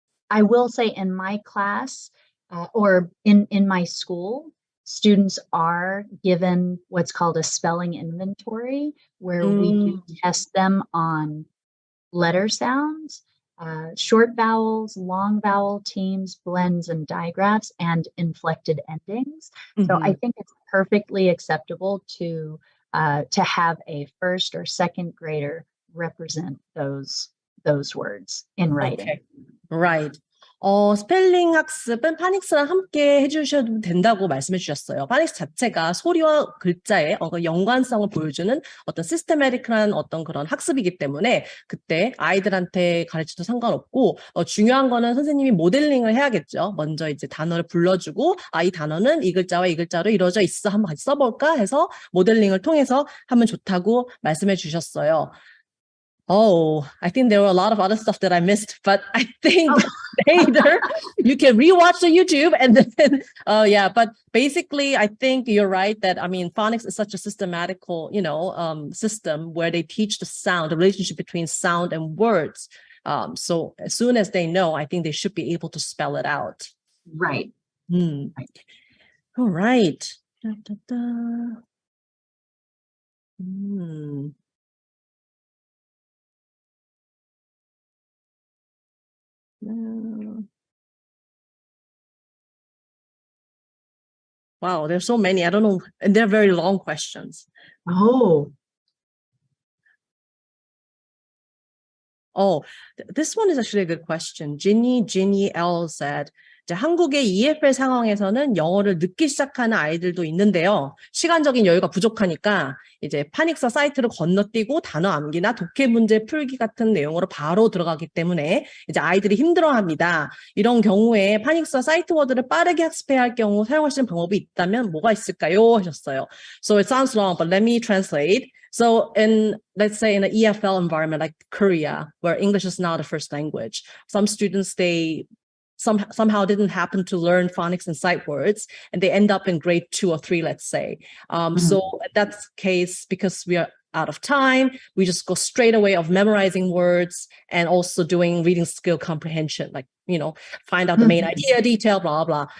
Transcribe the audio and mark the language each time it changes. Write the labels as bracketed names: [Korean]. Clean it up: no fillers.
[English] I will say in my class or in my school, students are given what's called a spelling inventory, where we do test them on letter sounds, short vowels, long vowel teams, blends and digraphs, and inflected endings. So I think it's perfectly acceptable to have a first or second grader represent those words in writing. Okay. Right. [Korean] 스펠링 학습은 파닉스랑 함께 해주셔도 된다고 말씀해 주셨어요. 파닉스 자체가 소리와 글자의 연관성을 보여주는 어떤 시스테매틱한 어떤 그런 학습이기 때문에 그때 아이들한테 가르쳐도 상관없고 중요한 거는 선생님이 모델링을 해야겠죠. 먼저 이제 단어를 불러주고 이 단어는 이 글자와 이 글자로 이루어져 있어. 한번 같이 써볼까 해서 모델링을 통해서 하면 좋다고 말씀해 주셨어요. [English] Oh, I think there were a lot of other stuff that I missed, but I think later you can rewatch the YouTube and then, but basically I think you're right that, I mean, phonics is such a systematical, system where they teach the sound, the relationship between sound and words. So as soon as they know, I think they should be able to spell it out. Right. Right. All right. Wow, there's so many. I don't know. And they're very long questions. Oh, This one is actually a good question. Ginny L said, [Korean] 이제 한국의 EFL 상황에서는 영어를 늦게 시작하는 아이들도 있는데요. 시간적인 여유가 부족하니까 이제 파닉스와 사이트를 건너뛰고 단어 암기나 독해 문제 풀기 같은 내용으로 바로 들어가기 때문에 이제 아이들이 힘들어합니다. 이런 경우에 파닉스와 사이트워드를 빠르게 학습해야 할 경우 사용할 수 있는 방법이 있다면 뭐가 있을까요? 하셨어요. [English] So it sounds long, but let me translate. So let's say in an EFL environment like Korea, where English is not a first language, some students, they somehow didn't happen to learn phonics and sight words, and they end up in grade 2 or 3, let's say. So in that case, because we are out of time, we just go straight away of memorizing words and also doing reading skill comprehension, like, find out the main idea, detail, blah, blah.